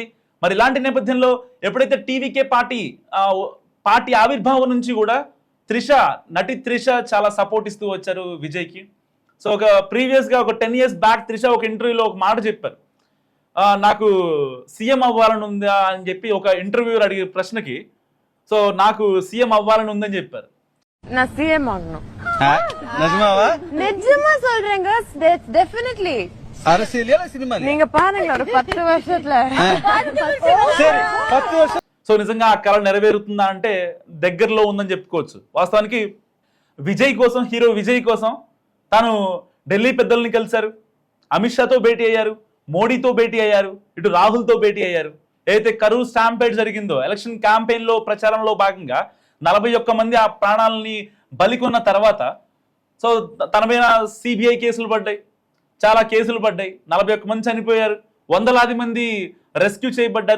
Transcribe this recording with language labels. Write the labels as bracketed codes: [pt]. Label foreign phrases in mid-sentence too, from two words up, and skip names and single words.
[te] మరి ఇలాంటి నేపథ్యంలో ఎప్పుడైతే టీవీకే పార్టీ ఆవిర్భావం నుంచి కూడా నటి త్రిష చాలా సపోర్ట్ ఇస్తూ వచ్చారు విజయ్కి. సో ఒక ప్రీవియస్గా ఒక 10 [en] years back [te] త్రిష ఒక ఇంటర్వ్యూలో ఒక మాట చెప్పారు, నాకు సీఎం అవ్వాలని ఉందా అని చెప్పి ఒక ఇంటర్వ్యూర్ అడిగే ప్రశ్నకి, సో నాకు సీఎం అవ్వాలని ఉందని చెప్పారు. [ta] நான் சிஎம் ஆகணும். நிஜமாவா? நிஜமா சொல்றேங்க, டெஃபினெட்லி. அரசியலையா இல்ல சினிமா? நீங்க பாருங்க ஒரு 10 வருஷத்துல. சரி 10 வருஷம். [te] సో నిజంగా ఆ కళ నెరవేరుతుందా అంటే దగ్గరలో ఉందని చెప్పుకోవచ్చు. వాస్తవానికి హీరో విజయ్ కోసం తాను ఢిల్లీ పెద్దల్ని కలిశారు, అమిత్ షాతో భేటీ అయ్యారు, మోడీతో భేటీ అయ్యారు, ఇటు రాహుల్తో భేటీ అయ్యారు. ఏదైతే కరూర్ స్టాంపేడ్ జరిగిందో [en] election campaign [te] ప్రచారంలో భాగంగా 41 మంది ఆ ప్రాణాలని బలికొన్న తర్వాత సో తన మీద [en] CBI cases [te] పడ్డాయి, చాలా కేసులు పడ్డాయి, 41 మంది చనిపోయారు, వందలాది మంది రెస్క్యూ చేయబడ్డారు.